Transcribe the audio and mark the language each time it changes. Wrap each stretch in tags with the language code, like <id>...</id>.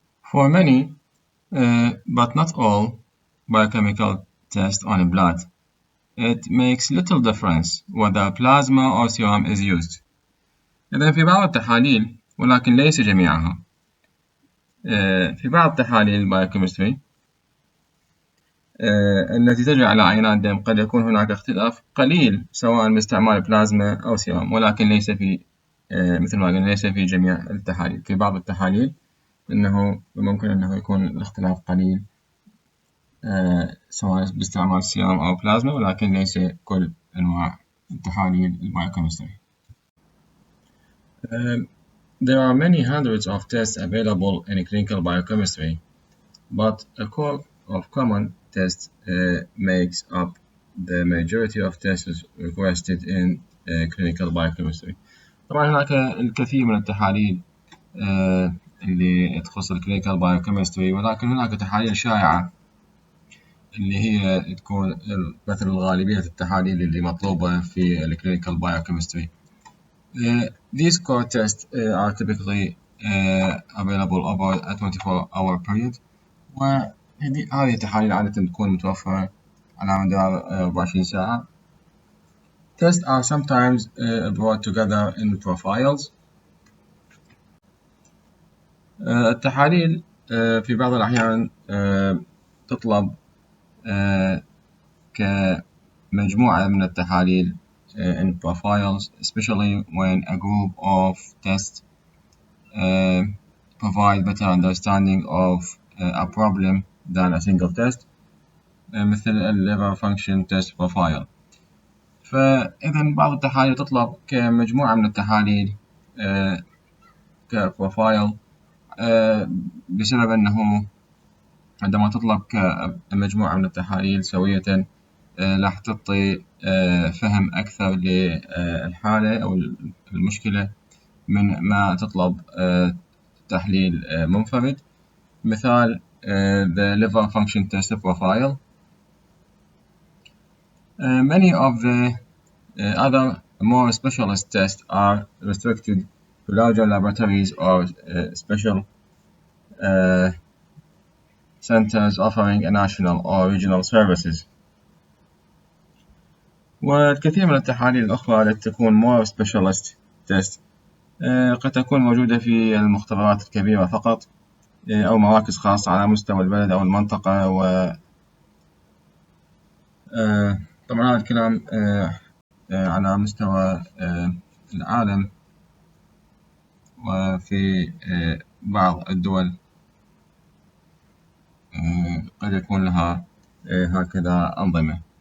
<en>For many, but not all, biochemical tests on blood, it makes little difference whether plasma or serum is used.</en> <ar>إذن في بعض التحاليل، ولكن ليس جميعها، في بعض التحاليل البايوكيمستري التي تجري على عينات دم قد يكون هناك اختلاف قليل سواء باستعمال بلازما أو سيرم، ولكن ليس في مثل ما قلنا ليس في جميع التحاليل. في بعض التحاليل إنه ممكن إنه يكون الاختلاف قليل سواء باستعمال سيرم أو بلازما، ولكن ليس كل أنواع التحاليل البايوكيمستري.</ar> <en>There are many hundreds of tests available in clinical biochemistry, but a core of common tests makes up the majority of tests requested in clinical biochemistry.</en> <ar>طبعا هناك الكثير من التحاليل اللي تخص الكلينيكال بايوكيمستري، ولكن هناك تحاليل شائعة اللي هي تكون مثل غالبية التحاليل اللي مطلوبة في الكلينيكال بايوكيمستري.</ar> <en>These core tests are typically available over a 24-hour period،</en> <ar>وهذه التحاليل عادة تكون متوفرة على مدار 24 ساعة.</ar> <en>Tests are sometimes brought together in profiles.</en> <ar>التحاليل في بعض الأحيان تطلب كمجموعة من التحاليل</ar> <en>in profiles, especially when a group of tests provide better understanding of a problem than a single test مثل liver function test profile.</en> <ar>فإذا بعض التحاليل تطلب كمجموعة من التحاليل كبروفايل بسبب أنه عندما تطلب كمجموعة من التحاليل سوية راح تعطي فهم أكثر للحالة أو المشكلة من ما تطلب تحليل منفرد.</ar> <en>مثال the liver function test profile. Many of the other more specialist tests are restricted to larger laboratories or special centers offering a national or regional services.</en> <ar>والكثير من التحاليل الأخرى التي تكون</ar> <en>more specialist test</en> <ar>قد تكون موجودة في المختبرات الكبيرة فقط أو مراكز خاصة على مستوى البلد أو المنطقة. طبعا هذا الكلام على مستوى العالم، وفي بعض الدول قد يكون لها هكذا أنظمة.</ar>